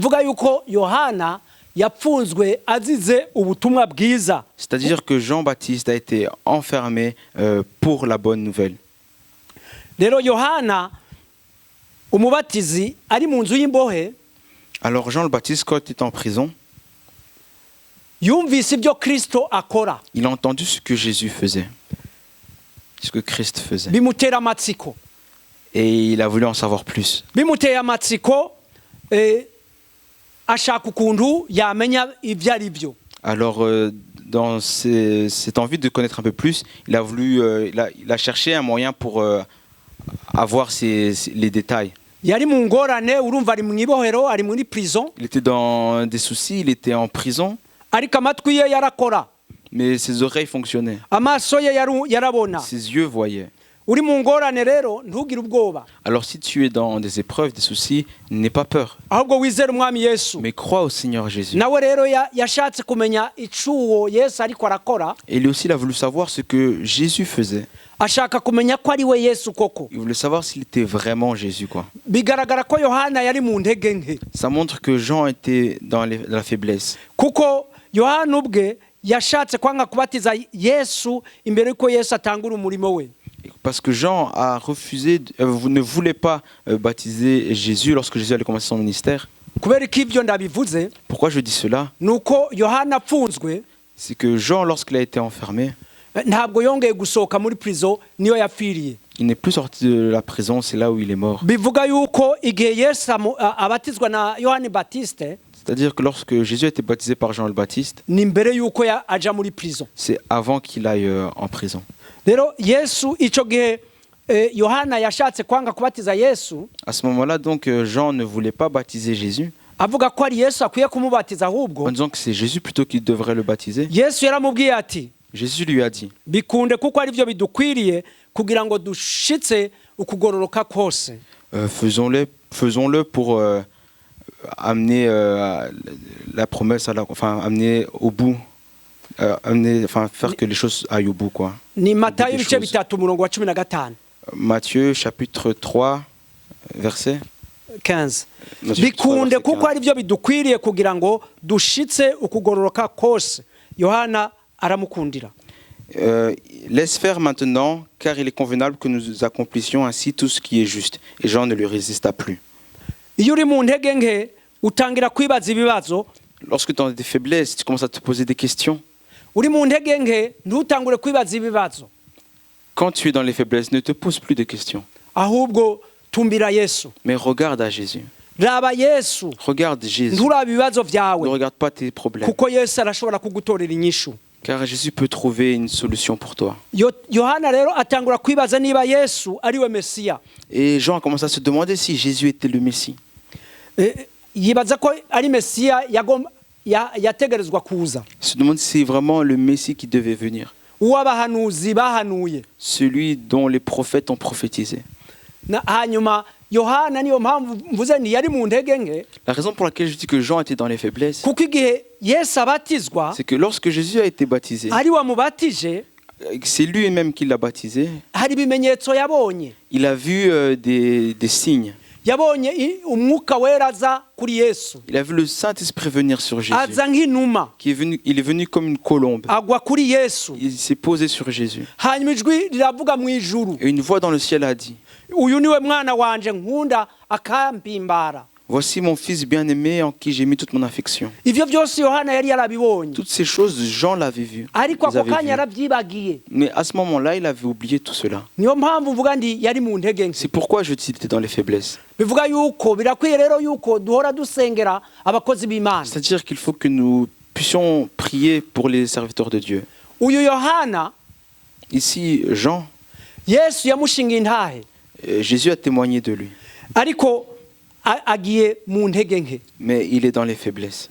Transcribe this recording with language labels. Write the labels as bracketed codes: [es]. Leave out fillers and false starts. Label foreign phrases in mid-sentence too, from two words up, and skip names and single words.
[rn] Bivuga yuko Yohana yapfunzwe azize ubutumwa bwiza. [fr] C'est-à-dire que Jean-Baptiste a été enfermé pour la bonne nouvelle. [rn] Rero Yohana umubatizi ari mu nzu y'imbohe, [fr] Alors Jean le Baptiste, quand il était en prison, [rn] yumvise ibyo Kristo akora, [fr] il a entendu ce que Jésus faisait, ce que Christ faisait. [rn] bimutera amatsiko. [fr] Et il a voulu en savoir plus. [rn] Bimuteye amatsiko, ashaka ukuntu yamenya ibyo ari byo. [fr] Alors, dans cette envie de connaître un peu plus, il a voulu, il a cherché un moyen pour avoir les détails. [rn] Yari mu ngorane, urumva ari mu ibohero, ari muri prison, [fr] Il était dans des soucis, il était en prison, [rn] ariko amatwi ye yarakora, [fr] mais ses oreilles fonctionnaient, [rn] amaso ye yarabona. [fr] ses yeux voyaient. [rn] Uri mu ngorane rero ntugire ubwoba, [fr] Alors si tu es dans des épreuves, des soucis, n'aie pas peur, [rn] ahubwo wizere umwami Yesu. [fr] mais crois au Seigneur Jésus. [rn] Nawe rero yashatse kumenya icuwo Yesu ariko arakora, [fr] Et lui aussi, il a voulu savoir ce que Jésus faisait. [rn] ashaka kumenya ko ari we Yesu koko. [fr] Il voulait savoir s'il était vraiment Jésus, quoi. [rn] Bigaragara ko Yohana yari mu ntege nke, [fr] Ça montre que Jean était dans la faiblesse. [rn] kuko Yohana ubwe yashatse kwanga kubatiza Yesu imbere yuko Yesu atangura umurimo we. [fr] Parce que Jean a refusé, ne voulait pas baptiser Jésus lorsque Jésus allait commencer son ministère. [rn] Kubera ko ibyo ndabivuze, [fr] Pourquoi je dis cela? [rn] nuko Yohana apfunzwe, [fr] C'est que Jean, lorsqu'il a été enfermé, [rn] ntabwo yongeye gusohoka muri prison, niyo yapfiriye. [fr] il n'est plus sorti de la prison, c'est là où il est mort. [rn] Bivuga yuko igihe Yesu abatizwa na Yohani Baptiste, [fr] C'est-à-dire que lorsque Jésus a été baptisé par Jean le Baptiste, [rn] ni mbere yuko aja muri prison. [fr] c'est avant qu'il aille en prison. [rn] Rero Yesu ico gihe Yohana yashatse kwanga kubatiza Yesu, [fr] À ce moment-là, donc, Jean ne voulait pas baptiser Jésus, [rn] avuga ko ari Yesu akwiye kumubatiza, ahubwo [fr] en disant que c'est Jésus plutôt qui devrait le baptiser. [rn] Yesu yaramubwiye ati [fr] Jésus lui a dit, [rn] bikunde kuko ari byo bidukwiriye kugira ngo dushitse ukugororoka kose. [fr] faisons-le pour amener la promesse amener au bout, faire que les choses aillent au bout, quoi. [rn] Ni Matayo [fr] Des [rn] ibice [fr] choses. [rn] bitatu umurongo wa 15. [fr] Matthieu chapitre 3 verset 15. Matthieu 3, [rn] Bikunde [fr] verset [rn] kuko [fr] 15. [rn] ari byo bidukwiriye kugira ngo dushitse ukugororoka kose. Yohana aramukundira. [fr] Laisse faire maintenant, car il est convenable que nous accomplissions ainsi tout ce qui est juste. Et Jean ne lui résista plus. [rn] Iyo uri mu ntege nke utangira kwibaza ibibazo, [fr] Lorsque tu as des faiblesses, tu commences à te poser des questions. [rn] uri mu ntege nke ntutangure kwibaza ibibazo, [fr] Quand tu es dans les faiblesses, ne te pose plus de questions, [rn] ahubwo tumbira Yesu. [fr] mais regarde à Jésus. [rn] Raba Yesu, [fr] Regarde Jésus. [rn] nturaba ibibazo [fr] Ne [rn] vyawe, [fr] regarde pas tes problèmes, [rn] kuko Yesu arashobora kugutorera inyishu. [fr] car Jésus peut trouver une solution pour toi. [rn] Yohana rero atangura kwibaza niba Yesu ari we Mesiya. [fr] Et Jean commence à se demander si Jésus était le Messie. [rn] Yibaza ko ari Mesiya yategerezwa kuza, [fr] Il se demande si c'est vraiment le Messie qui devait venir, [rn] uw'abahanuzi bahanuye. [fr] celui dont les prophètes ont prophétisé. [rn] Hanyuma Yohana niyo mpamvu mvuze ni yari mu ntege nke, [fr] La raison pour laquelle je dis que Jean était dans les faiblesses, [rn] kuko igihe Yesu abatizwa [fr] c'est que lorsque Jésus a été baptisé, [rn] ari wamubatije, [fr] c'est lui-même qui l'a baptisé. [rn] hari ibimenyetso yabonye. [fr] Il a vu des signes. [rn] Yabonye umwuka wera aza kuri Yesu, [fr] Il a vu le Saint-Esprit venir sur Jésus. [rn] aza nk'inuma [fr] Il est venu comme une colombe. [rn] agwa kuri Yesu. [fr] Il s'est posé sur Jésus. [rn] Hanyuma ijwi riravuga mu ijuru, [fr] Et une voix dans le ciel a dit, [rn] uyu niwe mwana wanje nkunda akampimbara. [fr] voici mon fils bien-aimé en qui j'ai mis toute mon affection. [rn] Ivyo byose Yohana yari yarabibonye, [fr] Toutes ces choses, Jean l'avait vu. [rn] ariko [fr] Les [rn] ako [fr] avait [rn] kanya [fr] vues. [rn] yarabyibagiye. [fr] Mais à ce moment-là, il avait oublié tout cela. [rn] Niyo mpamvu mvuga ndi yari mu ntege nke. [fr] C'est pourquoi je dis qu'il était dans les faiblesses. [rn] Bivuga yuko birakwiye rero yuko duhora dusengera abakozi b'Imana. [fr] C'est-à-dire qu'il faut que nous puissions prier pour les serviteurs de Dieu. [rn] Uyu Yohana [fr] Ici, Jean, [rn] Yesu yamushinga intahe, [fr] Jésus a témoigné de lui. [rn] ariko agiye mu ntege nke. [fr] Mais il est dans les faiblesses.